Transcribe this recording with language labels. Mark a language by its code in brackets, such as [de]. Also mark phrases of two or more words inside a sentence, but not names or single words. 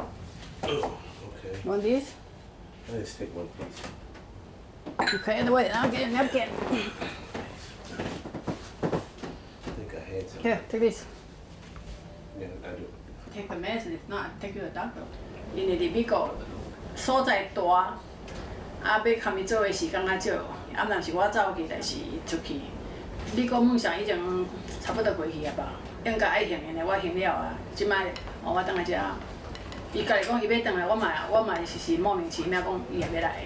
[en] Okay. Want these? Let's take one, please. Okay, in the way. I'll get a napkin. I think I had some. Here, take this. Yeah, I do. Take the medicine. If not, take you to the doctor. [nan] 因为你美国所在大，要看伊做的时间较少。若是我走去，就是出去。美国梦想已经差不多过去啊吧？应该爱行的，我行了啊。即摆我倒来遮。伊家己讲伊要倒来，我嘛是莫名其妙讲伊也要来。